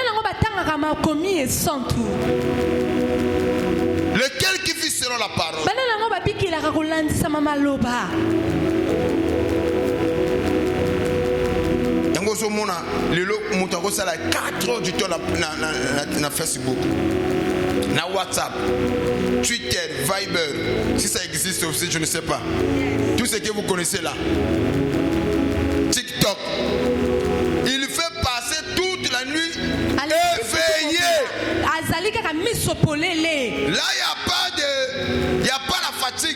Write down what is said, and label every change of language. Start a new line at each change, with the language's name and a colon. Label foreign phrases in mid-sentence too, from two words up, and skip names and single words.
French: Lequel qui vit selon la parole?
Lingala: Lelo mutako sala
French: 4 heures du temps na Facebook, na WhatsApp, Twitter, Viber, si ça existe aussi, je ne sais pas. Tout ce que vous connaissez là. TikTok. Il fait passer toute la nuit éveillé. Là, il n'y a pas la fatigue.